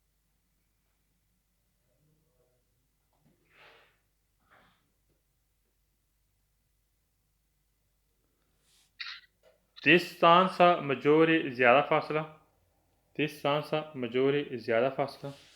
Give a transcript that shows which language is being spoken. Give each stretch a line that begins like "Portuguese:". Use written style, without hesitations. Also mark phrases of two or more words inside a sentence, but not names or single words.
Italian: distanza maggiore
Urdu: زیادہ فاصلہ,
Italian: distanza maggiore
Urdu: زیادہ فاصلہ.